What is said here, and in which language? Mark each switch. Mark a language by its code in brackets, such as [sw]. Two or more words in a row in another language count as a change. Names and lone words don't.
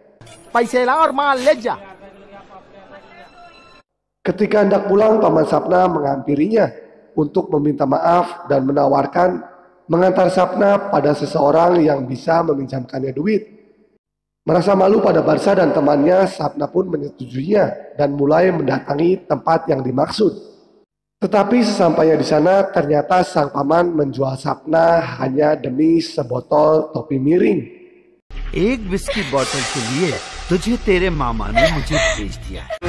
[id] Ketika hendak pulang, paman Sapna menghampirinya untuk meminta maaf dan menawarkan mengantar Sapna pada seseorang yang bisa meminjamkannya duit. Merasa malu pada Barsah dan temannya, Sapna pun menyetujuinya dan mulai mendatangi tempat yang dimaksud. Tetapi sesampainya di sana, ternyata sang paman menjual Sapna hanya demi sebotol topi miring. [hi] एक [en] whisky bottle [hi] के लिए तुझे तेरे मामा ने मुझे भेज दिया।